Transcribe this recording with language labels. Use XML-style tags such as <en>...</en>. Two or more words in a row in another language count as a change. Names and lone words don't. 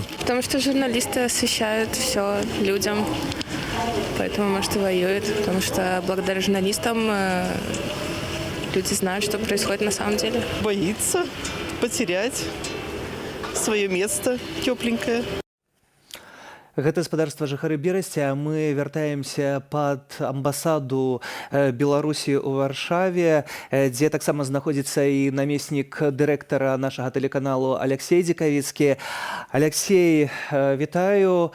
<ru>Потому что журналисты освещают все людям, поэтому, может, и воюют. Потому что благодаря журналистам люди знают, что происходит на самом деле. Боится потерять свое место тепленькое.</ru> <be>Гэта гаспадарства жыхары Берасця. Мы вяртаемся пад амбасаду Беларусі ў Варшаве, дзе таксама знаходзіцца і намеснік дырэктара нашага тэлеканалу Алексей Дзікавіцкі. Алексей, вітаю.</be>